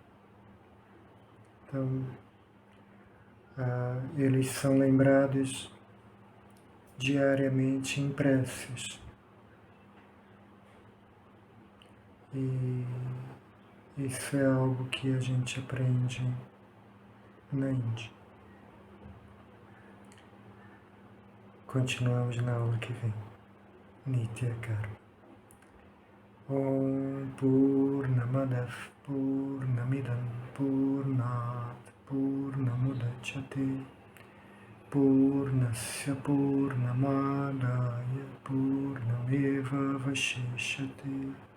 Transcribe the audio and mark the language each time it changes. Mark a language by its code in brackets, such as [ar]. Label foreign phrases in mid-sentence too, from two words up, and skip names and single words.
[pt] Então, eles são lembrados diariamente em preces. E isso é algo que a gente aprende na Índia. Continuamos na aula que vem. [sa] Nitya Karma. Om Purnamadav Purnamidam Purnat Purnamudachyate Purnasya Purnamadaya Purnameva Vashishyate.